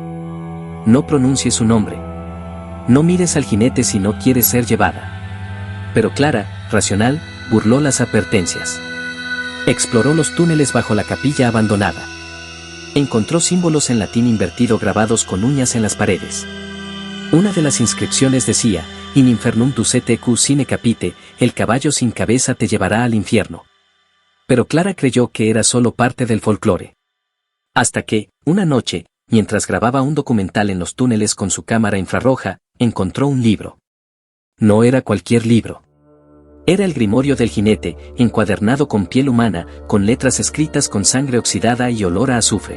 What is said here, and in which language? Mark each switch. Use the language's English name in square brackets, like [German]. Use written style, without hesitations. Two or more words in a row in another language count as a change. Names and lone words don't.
[Spanish] No pronuncies su nombre. No mires al jinete si no quieres ser llevada. Pero Clara, racional, burló las advertencias. Exploró los túneles bajo la capilla abandonada. Encontró símbolos en latín invertido grabados con uñas en las paredes. Una de las inscripciones decía: [Latin] in infernum ducete equus sine capite, [Spanish] el caballo sin cabeza te llevará al infierno. Pero Clara creyó que era solo parte del folclore. Hasta que, una noche, mientras grababa un documental en los túneles con su cámara infrarroja, encontró un libro. No era cualquier libro. Era el Grimorio del Jinete, encuadernado con piel humana, con letras escritas con sangre oxidada y olor a azufre.